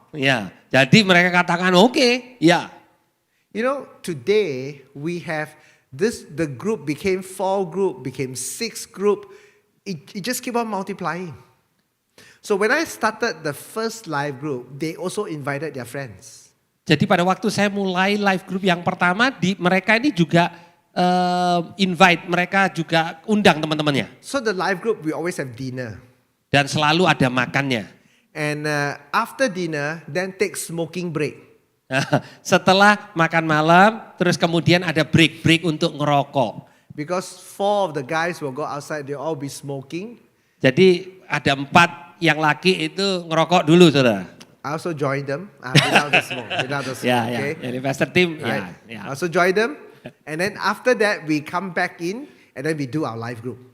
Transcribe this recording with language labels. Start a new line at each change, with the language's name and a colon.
Indonesian: Ya, jadi mereka katakan oke, ya.
English: You know, today we have the group became 4 group, became 6 group. It just keep on multiplying. So when I started the first live group, they also invited their friends.
Indonesian: Jadi pada waktu saya mulai live group yang pertama, mereka ini juga invite, mereka juga undang teman-temannya.
English: So the live group, we always have dinner.
Indonesian: Dan selalu ada makannya.
English: And after dinner, then take smoking break.
Indonesian: Setelah makan malam, terus kemudian ada break untuk ngerokok.
English: Because 4 of the guys will go outside, they'll all be smoking.
Indonesian: Jadi ada 4 yang laki itu ngerokok dulu, saudara.
English: I also join them without the smoke.
Indonesian: Ya,
English: okay?
Indonesian: Jadi Pastor Tim,
English: Right?
Indonesian: ya.
English: I also join them. And then after that, we come back in and then we do our live group.